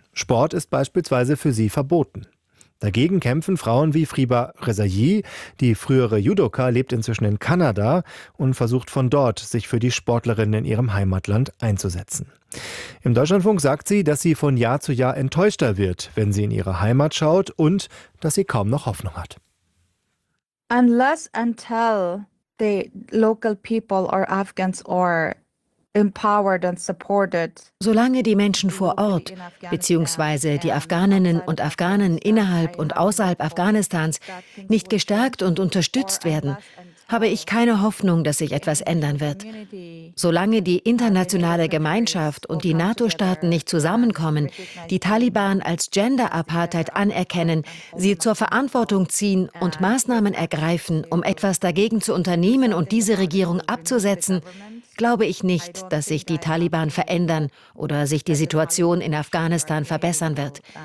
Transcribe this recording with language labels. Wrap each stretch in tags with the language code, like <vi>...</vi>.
<de>Sport ist beispielsweise für sie verboten. Dagegen kämpfen Frauen wie Friba Rezaei, die frühere Judoka, lebt inzwischen in Kanada und versucht von dort, sich für die Sportlerinnen in ihrem Heimatland einzusetzen. Im Deutschlandfunk sagt sie, dass sie von Jahr zu Jahr enttäuschter wird, wenn sie in ihre Heimat schaut und dass sie kaum noch Hoffnung hat.</de> <en>Unless until the local people or Afghans or empowered and supported.</en> <de>Solange die Menschen vor Ort bzw. die Afghaninnen und Afghanen innerhalb und außerhalb Afghanistans nicht gestärkt und unterstützt werden, habe ich keine Hoffnung, dass sich etwas ändern wird. Solange die internationale Gemeinschaft und die NATO-Staaten nicht zusammenkommen, die Taliban als Gender-Apartheid anerkennen, sie zur Verantwortung ziehen und Maßnahmen ergreifen, um etwas dagegen zu unternehmen und diese Regierung abzusetzen, glaube ich nicht, dass sich die Taliban verändern oder sich die Situation in Afghanistan verbessern wird.</de>